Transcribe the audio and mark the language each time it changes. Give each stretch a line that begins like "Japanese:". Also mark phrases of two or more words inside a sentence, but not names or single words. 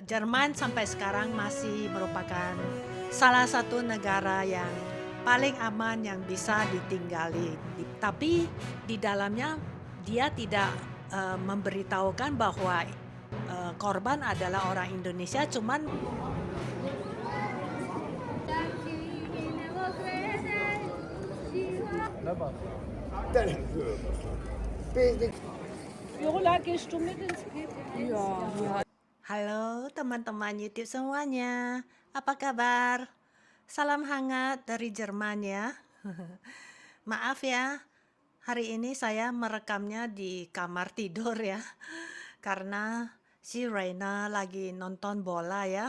Indonesian: Jerman sampai sekarang masih merupakan salah satu negara yang paling aman yang bisa ditinggali. Tapi di dalamnya dia tidak memberitahukan bahwa korban adalah orang Indonesia, cuman
German: Jorola, gehst du mit ins Kino? Ja.
Indonesian: halo teman-teman YouTube semuanya, apa kabar? Salam hangat dari Jerman ya. Maaf ya, hari ini saya merekamnya di kamar tidur ya, karena si Reina lagi nonton bola ya.